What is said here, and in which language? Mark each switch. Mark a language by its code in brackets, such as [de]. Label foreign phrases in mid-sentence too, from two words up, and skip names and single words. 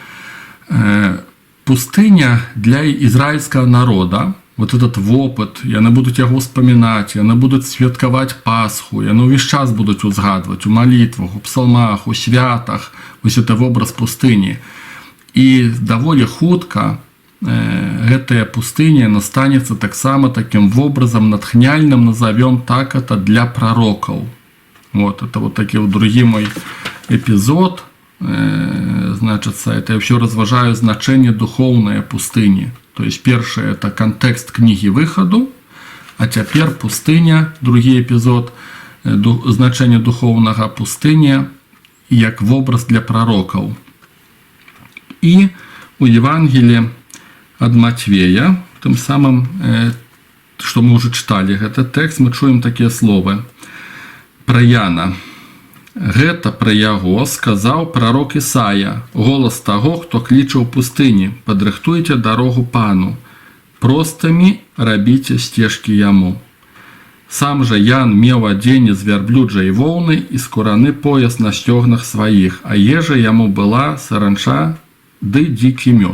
[be] Пустыня для ізраільскага народа, [ru] вот этот [be] вопыт, яны будуць яго вспамінаць, яны будуць святкаваць Пасху, яны ўвесь час будуць узгадваць у малітвах, у псалмах, у святах, вось это вобраз пустыні. І даволі хутка гэтая пустыня настанецца таксама таким вобразам натхняльным, [ru] назовем так это, [be] для пророкаў. [ru] Вот, это вот такі другі мой эпизод. Значится, это я все разважаю значение духовной пустыни. То есть первое это контекст книги выходу, а теперь пустыня, другий эпизод, значение духовного пустыня, [be] як вобраз для пророков. [ru] И у Евангелия от Матвея, тем самым, что мы уже читали этот текст, мы чуем такие слова про Яна. [be] Гэта пра яго сказаў прарок Ісая, голас таго, хто кліча ў пустыні: падрыхтуйце дарогу пану, простымі рабіце сцежкі яму. Сам жа Ян меў адзенне з вярблюджай воўны і скураны пояс на сцёгнах сваіх, а ежа яму была саранча ды дзікі мёд.